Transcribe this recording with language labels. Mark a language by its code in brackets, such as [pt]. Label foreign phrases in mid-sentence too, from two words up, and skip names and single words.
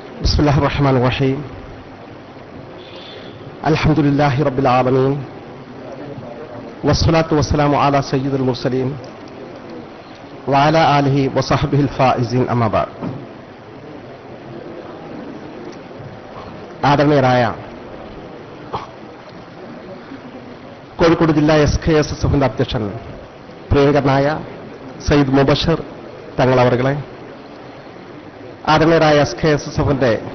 [ar] بسم الله الرحمن الرحيم الحمد لله رب العالمين والصلاة والسلام على سيد المرسلين وعلى آله وصحبه الفائزين أما بعد. [ml] ആദരണീയരായ കോഴിക്കോട് ജില്ലാ SKSSFന്റെ അധ്യക്ഷൻ പ്രിയങ്കരനായ സയ്യിദ് മുബഷർ തങ്ങൾ അവർകളെ, ആദരണീയരായ SKSSFന്റെ